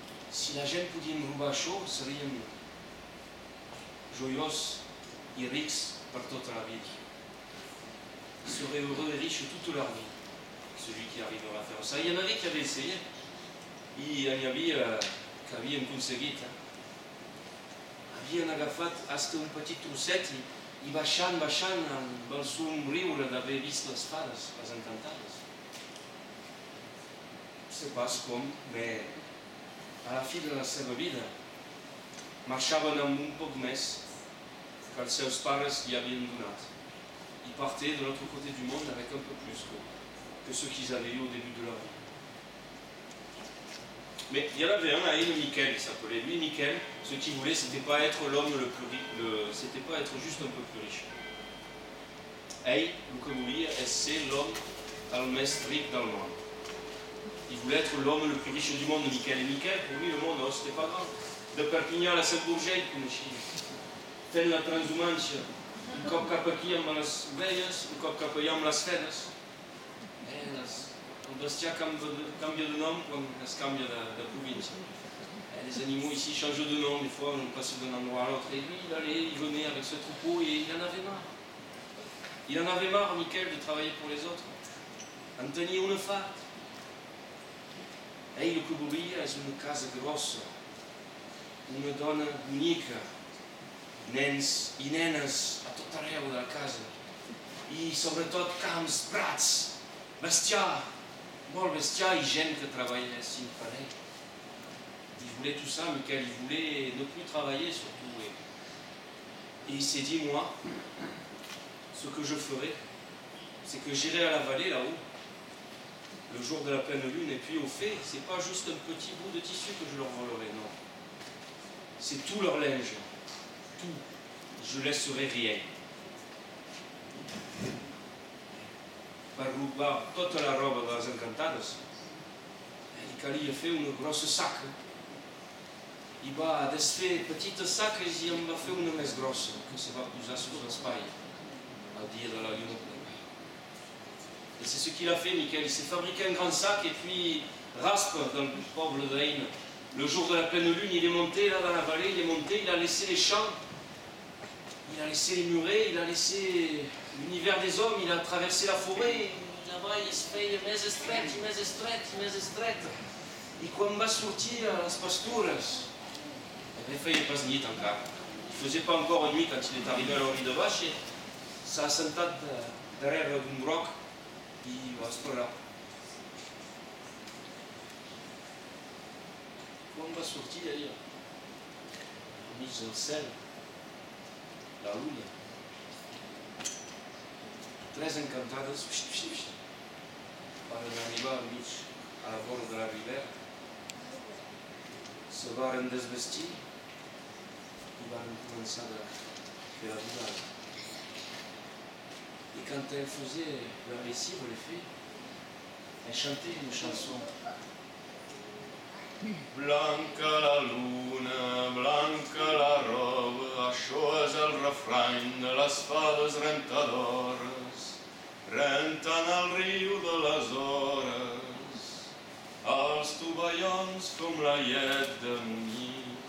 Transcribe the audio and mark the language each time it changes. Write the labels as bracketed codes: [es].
[ca] Si la gent podia robar això, serien joyós i rics per tota la vida. [fr] Ils seraient heureux et riches toute leur vie, celui qui arrivera à faire ça. Il y en avait qui avaient essayé, [ca] i hi havia que havien aconseguit. Havien agafat fins un petit trosset i baixant amb el somriure d'haver vist les fades, les encantades. No sé pas com, però a la fi de la seva vida marxaven amb un poc més que els seus pares li havien donat. [fr] Ils partaient de l'autre côté du monde avec un peu plus que ce qu'ils avaient eu au début de leur vie. Mais il y en avait un à Ain, Michael, il s'appelait. Lui, Michael, ce qu'il voulait, c'était pas être l'homme le plus riche, c'était pas être juste un peu plus riche. [ca] Ell, el que volia és ser [fr] l'homme [ca] el més ric del món. [fr] Il voulait être l'homme le plus riche du monde, Michael. Et Michael, pour lui, le monde, oh, c'était pas grand. [ca] De Perpinyà a la Saint-Bourget, il coneixia. Fent la transhumància. Un cop cap aquí amb les ovelles, un cop cap allà amb les fedes. El bestiar canvia de nom quan es canvia de província. [fr] Les animaux ici changent de nom, des fois on passe d'un endroit à l'autre. Et lui, il venait avec ce troupeau et il en avait marre. Il en avait marre, Michael, de travailler pour les autres. [ca] En tenia una fart. Ell el que volia és una casa grossa, una dona bonica, nens i nenes a tot arreu de la casa i sobretot camps, prats, bestiar, molt bestiar i gent que treballessin per ell. [fr] Il voulait tout ça, Michael, il voulait ne plus travailler surtout. Et il s'est dit, moi, ce que je ferai, c'est que j'irai à la vallée là-haut, le jour de la pleine lune, et puis au fait, c'est pas juste un petit bout de tissu que je leur volerai, non. C'est tout leur linge. Tout. Je laisserai rien. [ca] Per robar tota la roba de les encantades, li calia fer una grossa saca. I va desfer petites saques i en va fer una més grossa, que se va posar sur l'espai al dia de la lluna plena. [fr] Et c'est ce qu'il a fait, Michael. Il s'est fabriqué un grand sac et puis Raspe, dans le poble d'Ain, le jour de la pleine lune, il est monté là dans la vallée, il est monté, il a laissé les champs, il a laissé les murets, il a laissé l'univers des hommes, il a traversé la forêt, là-bas il [ca] se feia més estret, [fr] i més estret, i més estret. [ca] I quan va sortir a les pastures, il feia pas nit encara. [fr] Il faisait pas encore nuit quand il est arrivé à l'orgue de Vache et [ca] s'ha assentat darrere d'un roc i va esperar. Quan va sortir allà, enmig del cel, la luna, tres encantades varen arribar al mig, a la vora de la ribera, se varen desvestir i varen començar a fer la bugada. [fr] Et quand elle faisait la lessive, les filles, elle chantait une chanson. [ca] Blanca la luna, blanca la roba, això és el refrany de les fades rentadores. Renten al riu de les hores, els tovallons com la llet de munyir.